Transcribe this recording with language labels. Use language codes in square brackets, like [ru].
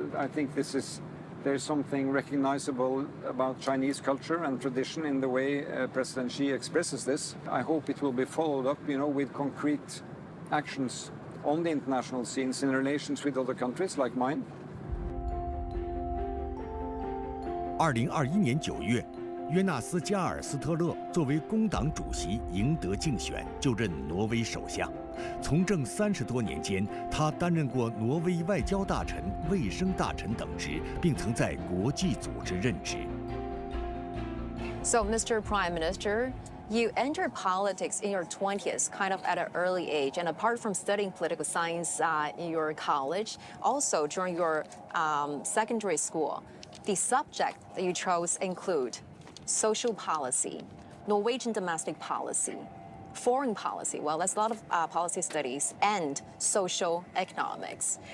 [en] I think there's something recognizable about Chinese culture and tradition in the way President Xi expresses this. I hope it will be followed up, you know, with concrete actions on the international scenes in relations with other countries like mine. [zh] 2021年9月，约纳斯·加尔斯特勒作为工党主席赢得竞选，就任挪威首相。从政30多年间，他担任过挪威外交大臣、卫生大臣等职，并曾在国际组织任职。 [en] So, Mr. Prime Minister, You entered politics in your 20s, kind of at an early age, and apart from studying political science in your college, also during your secondary school, the subject that you chose include social policy, Norwegian domestic policy, foreign policy, well, that's a lot of policy studies, and social economics.